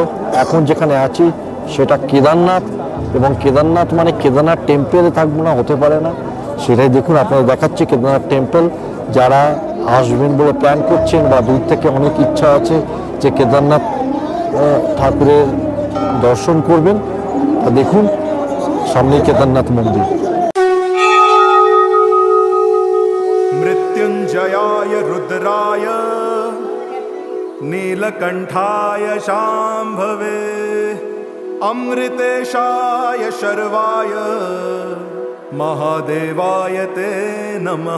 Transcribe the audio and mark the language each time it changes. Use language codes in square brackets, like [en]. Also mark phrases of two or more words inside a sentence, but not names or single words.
[bn] এখন যেখানে আছি সেটা কেদারনাথ, এবং কেদারনাথ মানে কেদারনাথ টেম্পেলে থাকবো না, হতে পারে না। সেটাই দেখুন, আপনারা দেখাচ্ছি কেদারনাথ টেম্পল। যারা আসবেন বলে প্ল্যান করছেন বা দূর থেকে অনেক ইচ্ছা আছে যে কেদারনাথ ঠাকুরের দর্শন করবেন, তা দেখুন সামনে কেদারনাথ মন্দির। [sa] मृत्युंजयाय रुद्राय नीलकंठाय शांभवे अमृतेशाय शर्वाय महादेवाय ते नमः।